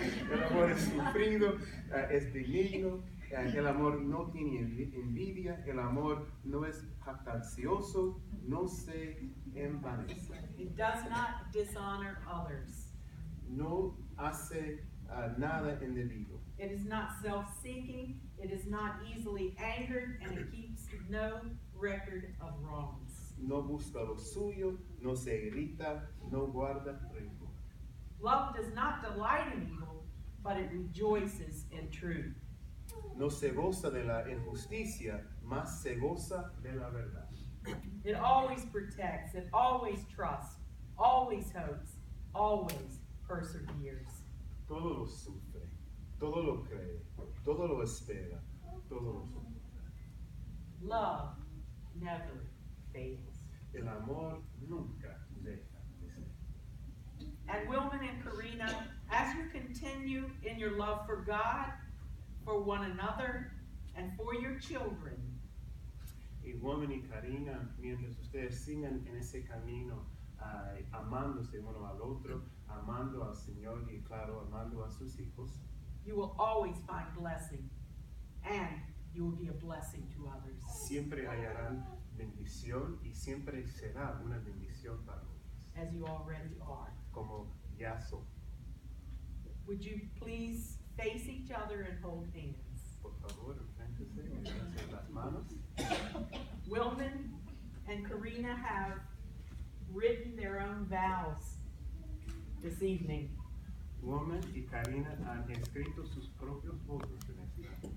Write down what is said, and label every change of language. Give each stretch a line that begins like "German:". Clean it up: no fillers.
Spanish: El amor es sufrido, es benigno, el amor no tiene envidia, el amor no es jactancioso, no se envanece.
English: It does not dishonor others.
Spanish: No hace nada indebido.
English: It is not self-seeking, it is not easily angered, and it keeps no record of wrongs.
Spanish: No busca lo suyo, no se irrita, no guarda rencor.
English: Love does not delight in evil, but it rejoices in truth.
Spanish: No se goza de la injusticia, mas se goza de la verdad.
English: It always protects, it always trusts, always hopes, always perseveres.
Spanish: Todo lo sufre, todo lo cree, todo lo espera, todo lo soporta.
English: Love never fails.
Spanish: El amor nunca deja de ser.
English: And Wilman and Karina, as you continue in your love for God, for one another, and for your children,
Spanish: Y Woman y Karina, mientras ustedes sigan en ese camino, amándose uno al otro, amando al Señor y claro, amando a sus hijos,
English: you will always find blessing, and you will be a blessing to others.
Spanish: siempre hallarán bendición y siempre será una bendición para otros,
English: As you already are.
Spanish: como ya son.
English: Would you please face each other and hold hands?
Spanish: Por favor, enfréntese y dense las manos.
English: Wilman and Karina have written their own vows this evening.
Spanish: Woman y Karina han escrito sus propios votos en esta.